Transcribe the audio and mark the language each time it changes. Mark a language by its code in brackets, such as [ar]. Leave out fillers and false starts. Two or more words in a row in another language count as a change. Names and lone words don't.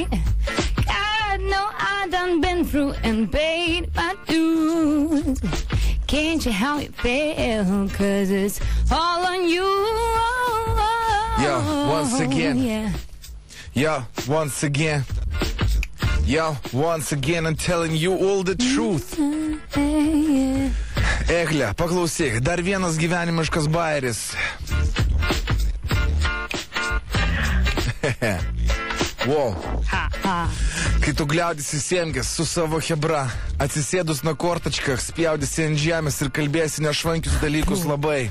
[en] God, no, I done been through and paid my dues. Can't you help me feel? 'Cause it's all on you. Yeah, once again. Yeah. Yo, once again. Yo, once again I'm telling you all the truth. [lt] Eglė, paklausyk, dar vienas gyvenimiškas bairis. [en] Wow. [lt] Kai tu gliaudysi siemkės su savo hebra, atsisėdus [ru] на корточках, [lt] spjaudysi ant žemės ir kalbėsi nešvankius dalykus labai.